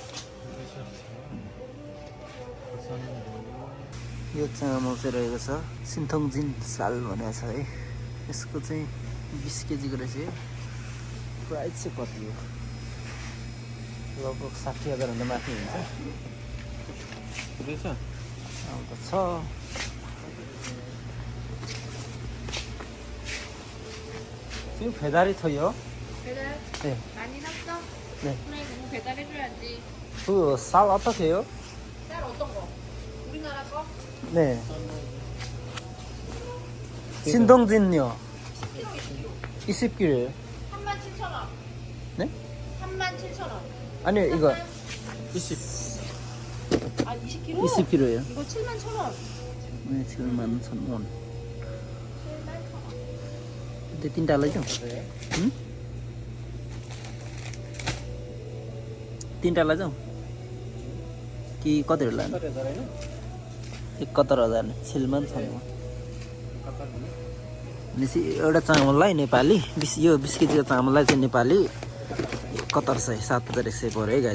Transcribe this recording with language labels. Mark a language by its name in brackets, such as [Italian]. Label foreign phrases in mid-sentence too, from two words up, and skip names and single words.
[Nepali] यो चामल चाहिँ रहेको छ सिन्थोङजिन साल भनेको छ है। यसको चाहिँ 20 केजीको रहेछ। प्राइस चाहिँ कति हो? लगभग 60,000 भन्दा माथि हुन्छ रहेछ। अब त छ। [Korean] 지금 배달이 터요? 배달 네. 많이 났어? 네. 그래 그럼 배달해줘야지. 그 쌀 어떻게 해요? 쌀 어떤 거? 우리나라 거? 네. 신동진요. 20kg예요. 37,000원. 네? 37,000원. 아니요 이거 20. 아 20kg? 20kg예요. 이거 71,000원. 네, 71,000원. [Nepali] त्यो 3टा लैजाउँ? 3टा लैजाउँ कि कतिहरू लाने? 71,000 छिलमान छ भनेपछि एउटा चामललाई नेपाली यो 20 केजीको चामललाई चाहिँ नेपाली 7100 7,100 पर्यो है गाइज।